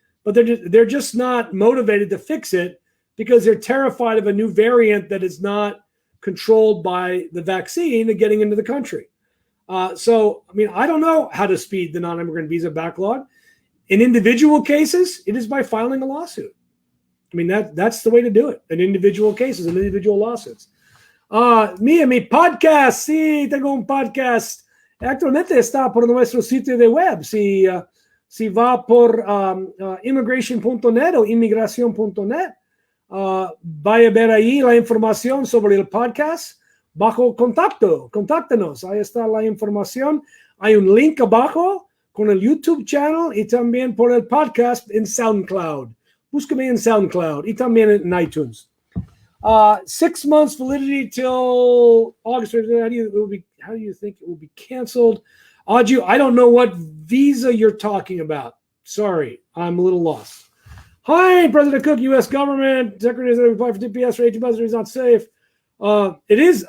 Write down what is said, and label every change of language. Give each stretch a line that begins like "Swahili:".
English: But they're just not motivated to fix it because they're terrified of a new variant that is not controlled by the vaccine and getting into the country. I don't know how to speed the non-immigrant visa backlog. In individual cases, it is by filing a lawsuit. I mean, that's the way to do it in individual cases, in individual lawsuits.
Spanish: Mi podcast, sí, tengo un podcast. Actualmente está por nuestro sitio de web. Si va por immigration.net o inmigración.net, vaya a ver ahí la información sobre el podcast bajo contacto. Contáctanos, ahí está la información. Hay un link abajo con el YouTube channel y también por el podcast en SoundCloud. Búscame en SoundCloud y también en iTunes.
English: 6 months validity till August. How do you think it will be canceled? Aju, I don't know what visa you're talking about. Sorry, I'm a little lost. Hi, President Kuck, U.S. government. Secretary said apply for TPS for 18 months is not safe. It is.